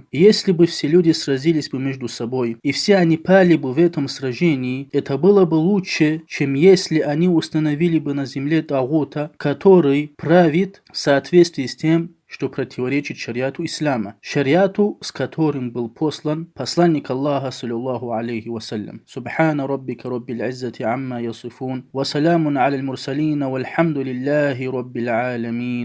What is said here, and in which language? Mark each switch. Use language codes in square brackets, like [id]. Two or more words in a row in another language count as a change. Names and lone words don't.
[ru] Если бы все люди сразились бы между собой, и все они пали бы в этом сражении, это было бы лучше, чем если они установили бы на земле тагута, который правит в соответствии с тем, что противоречит шариату ислама, шариату, с которым был послан посланник Аллаха, [ar] صلى الله عليه وسلم. سبحان ربك رب العزة عما يصفون وسلام على المرسلين والحمد لله رب العالمين.